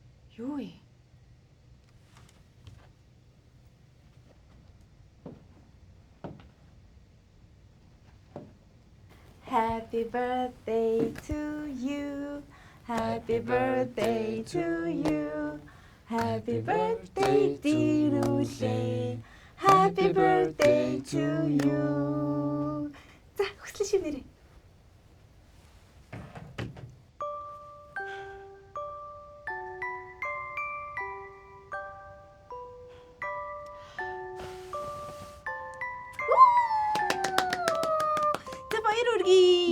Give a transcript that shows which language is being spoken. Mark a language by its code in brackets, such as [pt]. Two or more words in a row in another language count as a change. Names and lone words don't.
[mn] Юу вэ? [en] Happy birthday to you. Happy birthday to you. Happy birthday dear Ule. Happy birthday to you. [mn] За, хүсэл шивнэрээ. За баяр үргээ.